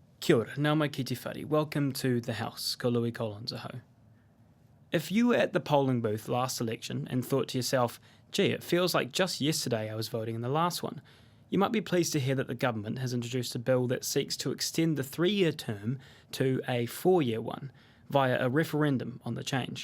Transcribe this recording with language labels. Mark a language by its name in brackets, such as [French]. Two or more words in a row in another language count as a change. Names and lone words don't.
[Māori] Kia ora, nau mai ki te whare. [English] Welcome to the House, [Māori] ko Louis Collins aho. [English] If you were at the polling booth last election and thought to yourself, gee, it feels like just yesterday I was voting in the last one, you might be pleased to hear that the government has introduced a bill that seeks to extend the 3-year term to a 4-year one via a referendum on the change.